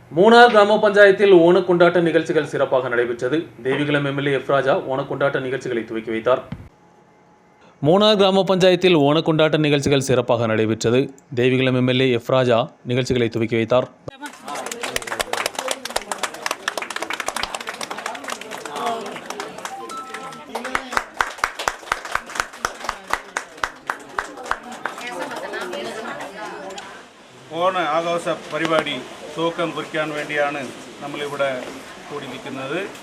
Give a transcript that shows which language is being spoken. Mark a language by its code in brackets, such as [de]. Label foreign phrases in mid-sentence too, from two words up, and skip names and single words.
[ta] மூணார் கிராம பஞ்சாயத்தில் ஓண கொண்டாட்ட நிகழ்ச்சிகள் சிறப்பாக நடைபெற்றது. தேவிகுளம் எம்எல்ஏ எஃப் ராஜா ஓண கொண்டாட்ட நிகழ்ச்சிகளை துவக்கி வைத்தார். மூணார் கிராம பஞ்சாயத்தில் ஓண கொண்டாட்ட நிகழ்ச்சிகள் சிறப்பாக நடைபெற்றது. தேவிகுளம் எம்எல்ஏ எஃப் ராஜா நிகழ்ச்சிகளை துவக்கி வைத்தார். [ml] ഓണ ആഘോഷ പരിപാടി തൂക്കം കുറിക്കാൻ വേണ്ടിയാണ് നമ്മളിവിടെ കൂടി നിൽക്കുന്നത്.